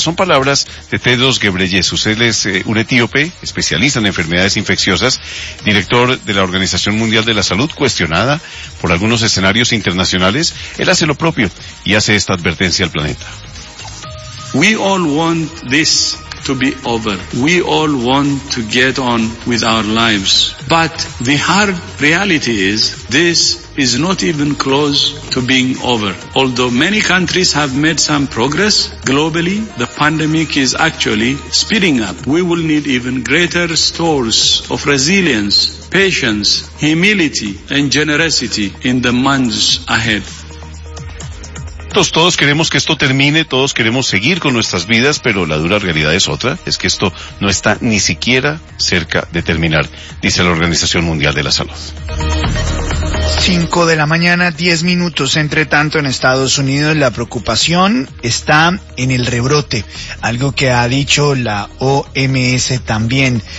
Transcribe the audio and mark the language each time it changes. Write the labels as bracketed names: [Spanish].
[Spanish] Son palabras de Tedros Ghebreyesus. Él es un etíope, especialista en enfermedades infecciosas, director de la Organización Mundial de la Salud, cuestionada por algunos escenarios internacionales. Él hace lo propio y hace esta advertencia al planeta. [English] We all want this to be over. We all want to get on with our lives. But the hard reality is this is not even close to being over. Although many countries have made some progress globally, the pandemic is actually speeding up. We will need even greater stores of resilience, patience, humility, and generosity in the months ahead. [Spanish] Todos queremos que esto termine, todos queremos seguir con nuestras vidas, pero la dura realidad es otra, es que esto no está ni siquiera cerca de terminar, dice la Organización Mundial de la Salud. 5:10. Entre tanto, en Estados Unidos la preocupación está en el rebrote, algo que ha dicho la OMS también.